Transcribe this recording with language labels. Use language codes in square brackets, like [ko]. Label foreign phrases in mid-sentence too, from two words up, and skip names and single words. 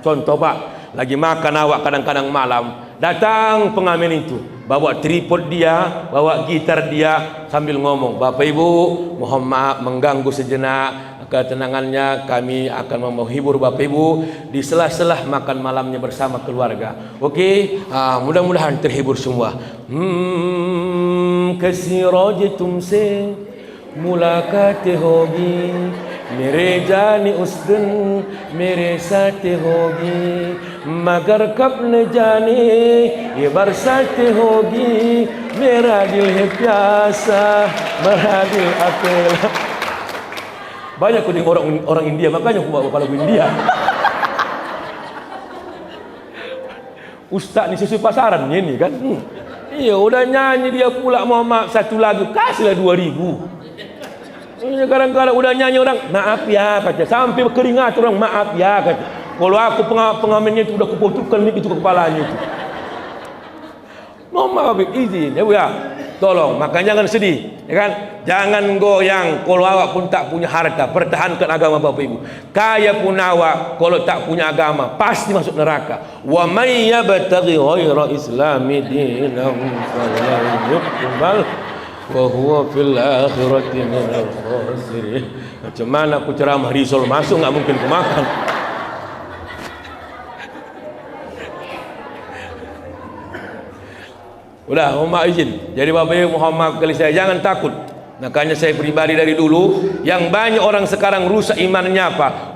[id] Contoh Pak, lagi makan awak kadang-kadang malam, datang pengamen itu, bawa tripod dia, bawa gitar dia, sambil ngomong, Bapak Ibu, mohon maaf mengganggu sejenak ketenangannya, kami akan menghibur Bapak Ibu di sela-sela makan malamnya bersama keluarga. Oke, mudah-mudahan terhibur semua. [hi] Kasiraj tumse मुलाकात होगी मेरे जान उस दिन मेरे साथ होगी मगर कब न जाने ये बरसात होगी मेरा दिल है प्यासा मेरा दिल अकेला. [id] Banyak kuning orang India, makanya aku bawa lagu India. Ustaz ni sesuai pasaran ni kan. Iya, udah nyanyi dia pula mau satu lagu, kasihlah 2.000. Kadang-kadang udah nyanyi orang, maaf ya kata, sampai keringat orang, maaf ya kata. Kalau aku pengamennya itu udah kupotokkan mic itu ke kepalanya itu. Mohon maaf, izin ya Bu ya. Tolong, makanya jangan sedih, ya kan? Jangan goyang. Kalau awak pun tak punya harta, pertahankan agama Bapak Ibu. Kaya pun awak, kalau tak punya agama, pasti masuk neraka. [ar] ومن يبتغ غير الإسلام دينا فلن يقبل وهو في الآخرة من الخاسرين. [id] Macam mana aku ceramah risol masuk, nggak mungkin kemakan. Udah, mohon izin. Jadi Bapak Ibu, mohon maaf kali saya, jangan takut. Makanya saya pribadi dari dulu, yang banyak orang sekarang rusak imannya apa?